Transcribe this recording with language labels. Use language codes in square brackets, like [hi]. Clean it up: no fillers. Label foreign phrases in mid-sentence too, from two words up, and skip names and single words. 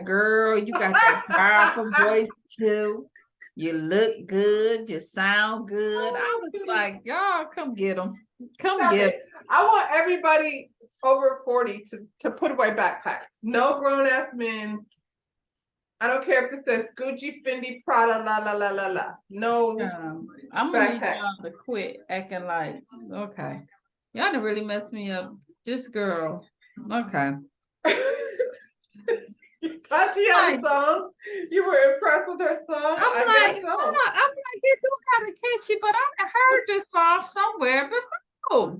[en] Girl, you got that powerful voice too. You look good, you sound good. I was like, y'all come get them. Come Stop get it. I want everybody over 40 to put away backpacks. No grown ass men. I don't care if it says Gucci, Fendi, Prada, la la la la la. No. I'm gonna need Backpack. y'all to quit acting like, okay. Y'all done really messed me up. This girl. Okay. Thought she had a song. You were impressed with her song. I'm I like, guess so. it do kind of catchy, but I heard this song somewhere before.